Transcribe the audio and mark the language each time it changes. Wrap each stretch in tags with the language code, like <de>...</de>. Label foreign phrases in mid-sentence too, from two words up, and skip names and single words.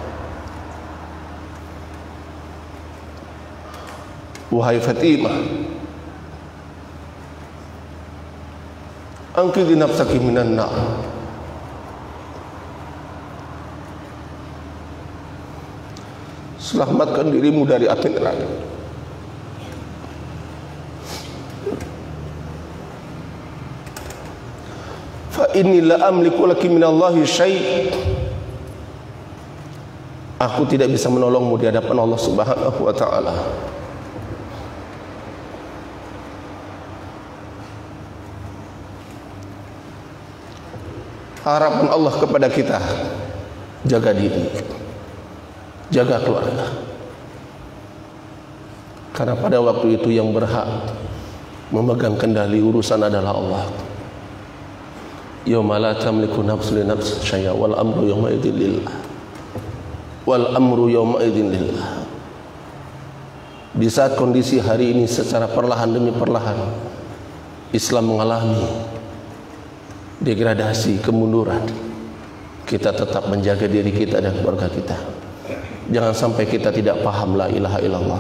<ar>wahai Fatimah, أنقذي نفسك من النار.</ar> <id>Selamatkan dirimu dari api neraka.</id> <ar>فإني لا أملك لك من الله شيئا'.</ar> <id>Aku tidak bisa menolongmu di hadapan Allah</id> <ar>سبحانه وتعالى.</ar> <id>Harapan Allah kepada kita, jaga diri, jaga keluarga. Karena pada waktu itu yang berhak memegang kendali urusan adalah Allah.</id> <ar>يوم لا تملك نفس لنفس شيئا والأمر يومئذ لله. والأمر يومئذ لله.</ar> <id>Di saat kondisi hari ini secara perlahan demi perlahan Islam mengalami degradasi, kemunduran, kita tetap menjaga diri kita dan keluarga kita. Jangan sampai kita tidak paham</id> <ar>لا إله إلا الله.</ar>